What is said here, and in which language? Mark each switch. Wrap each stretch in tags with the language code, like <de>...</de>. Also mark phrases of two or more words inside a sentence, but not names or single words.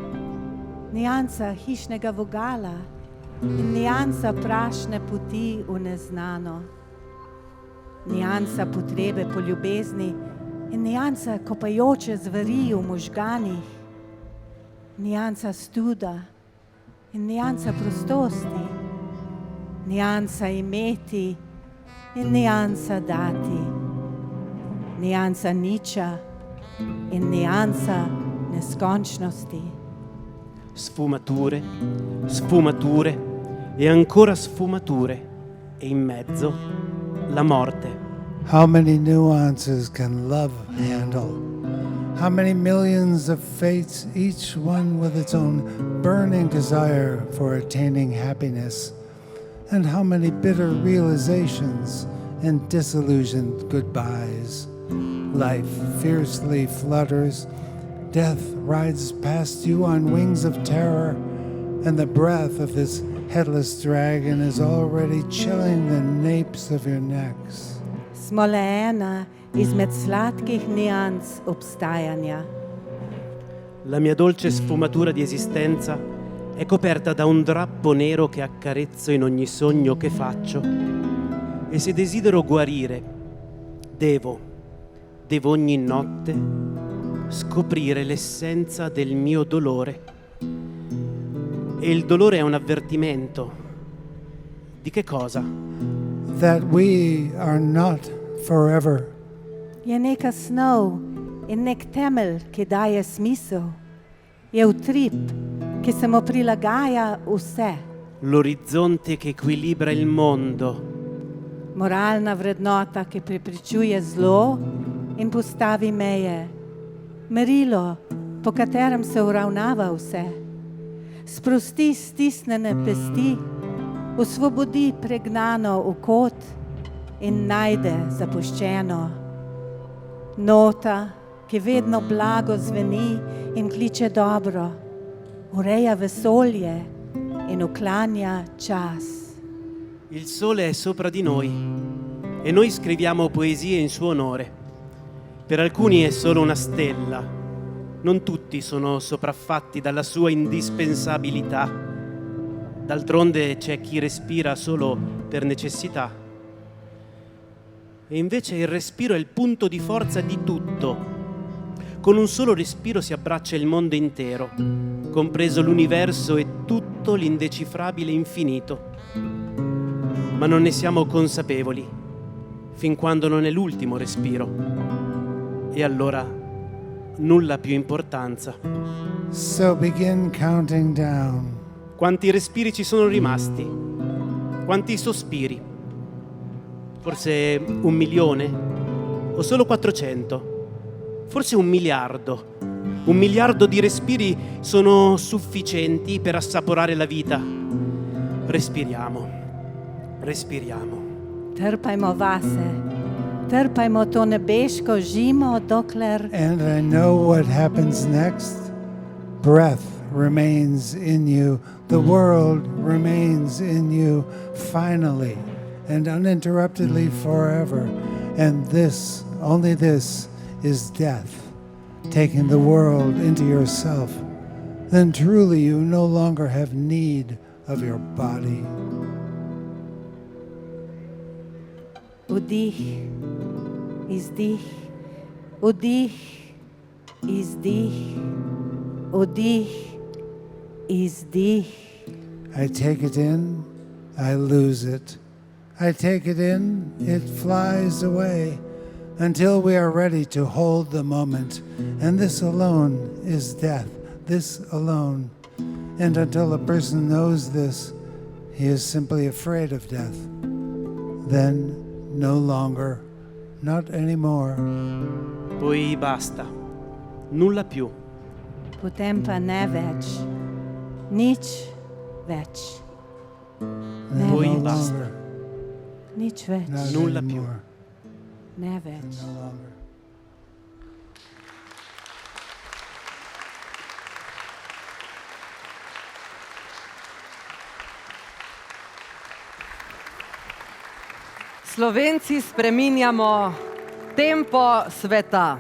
<sl>niansa hišnega vogala in niansa prašne poti v neznano, niansa potrebe po ljubezni in niansa kopajoče zveri v možganih, niansa studa in niansa prostosti, niansa imeti in niansa dati, niansa niča in niansa neskončnosti.</sl> <it>Sfumature, sfumature e ancora sfumature e in mezzo la morte.</it> <en>How many nuances can love handle? How many millions of fates, each one with its own burning desire for attaining happiness? And how many bitter realizations and disillusioned goodbyes? Life fiercely flutters, death rides past you on wings of terror, and the breath of this headless dragon is already chilling the napes of your necks.</en> <sl>Smo le ena izmed sladkih nians obstajanja.</sl> <it>La mia dolce sfumatura di esistenza è coperta da un drappo nero che accarezzo in ogni sogno che faccio. E se desidero guarire, devo ogni notte scoprire l'essenza del mio dolore. E il dolore è un avvertimento. Di che cosa?</it> <en>That we are not forever.</en> <sl>Je neka snov in nek temelj, ki daje smisel. Je utrip, ki se mu prilagaja vse.</sl> <it>L'orizzonte che equilibra il mondo.</it> <sl>Moralna vrednota, ki preprečuje zlo in postavi meje. Merilo, po katerem se uravnava vse. Sprosti stisnjene pesti, osvobodi pregnano v kot in najde zapuščeno. Nota, ki vedno blago zveni in kliče dobro, ureja vesolje in uklanja čas.</sl> <it>Il sole è sopra di noi e noi scriviamo poesie in suo onore. Per alcuni è solo una stella, non tutti sono sopraffatti dalla sua indispensabilità. D'altronde c'è chi respira solo per necessità. E invece il respiro è il punto di forza di tutto. Con un solo respiro si abbraccia il mondo intero, compreso l'universo e tutto l'indecifrabile infinito. Ma non ne siamo consapevoli, fin quando non è l'ultimo respiro. E allora nulla ha più importanza.</it> <en>So begin counting down.</en> <it>Quanti respiri ci sono rimasti? Quanti sospiri? Forse 1 milione? O solo 400? Forse 1 miliardo? 1 miliardo di respiri sono sufficienti per assaporare la vita. Respiriamo. Respiriamo.</it> <sl>Trpajmo vase. Trpajmo to nebeško žimo, dokler...</sl> <en>And I know what happens next. Breath remains in you. The world remains in you finally and uninterruptedly forever. And this, only this, is death, taking the world into yourself, then truly you no longer have need of your body.</en> <sl>Vdih, izdih, vdih, izdih, vdih, izdih.</sl> <en>I take it in, I lose it. I take it in, it flies away, until we are ready to hold the moment. And this alone is death, this alone. And until a person knows this, he is simply afraid of death. Then, no longer, not anymore.</en> <it>Poi basta, nulla più.</it> <sl>Potem pa ne več, nič več. Ne</sl> <it>Poi</it> <sl>več,</sl> <it>basta,</it> <sl>nič več,</sl> <it>nulla più.</it> <sl>ne več. Slovenci spreminjamo tempo sveta.</sl>